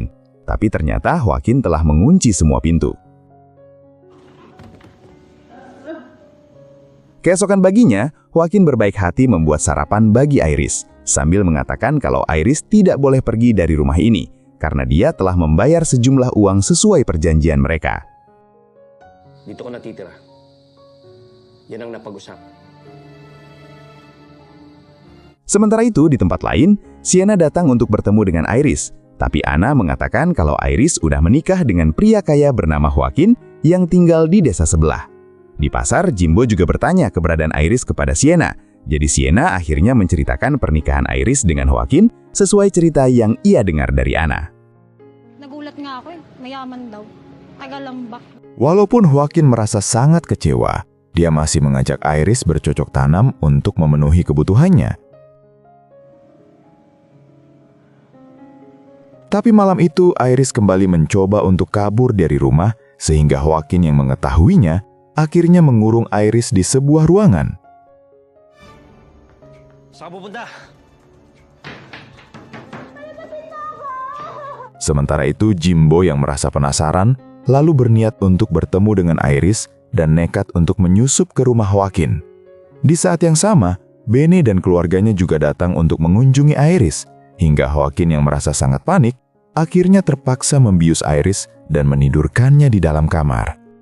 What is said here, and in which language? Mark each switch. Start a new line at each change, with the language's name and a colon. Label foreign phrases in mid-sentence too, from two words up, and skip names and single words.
Indonesian: Tapi ternyata Joaquin telah mengunci semua pintu. Keesokan paginya, Joaquin berbaik hati membuat sarapan bagi Iris, sambil mengatakan kalau Iris tidak boleh pergi dari rumah ini, karena dia telah membayar sejumlah uang sesuai perjanjian mereka.
Filipino: Dito ko natitira. Yan ang napag-usap.
Indonesian: Sementara itu, di tempat lain, Sienna datang untuk bertemu dengan Iris, tapi Ana mengatakan kalau Iris udah menikah dengan pria kaya bernama Joaquin yang tinggal di desa sebelah. Di pasar, Jimbo juga bertanya keberadaan Iris kepada Sienna. Jadi Sienna akhirnya menceritakan pernikahan Iris dengan Joaquin sesuai cerita yang ia dengar dari Ana.
Filipino: Nagulat nga ako mayaman daw. Tagalambak.
Indonesian: Walaupun Joaquin merasa sangat kecewa, dia masih mengajak Iris bercocok tanam untuk memenuhi kebutuhannya. Tapi malam itu Iris kembali mencoba untuk kabur dari rumah sehingga Joaquin yang mengetahuinya akhirnya mengurung Iris di sebuah ruangan.
Filipino: Saan ka pupunta?
Indonesian: Sementara itu, Jimbo yang merasa penasaran, lalu berniat untuk bertemu dengan Iris dan nekat untuk menyusup ke rumah Joaquin. Di saat yang sama, Bene dan keluarganya juga datang untuk mengunjungi Iris, hingga Joaquin yang merasa sangat panik, akhirnya terpaksa membius Iris dan menidurkannya di dalam kamar.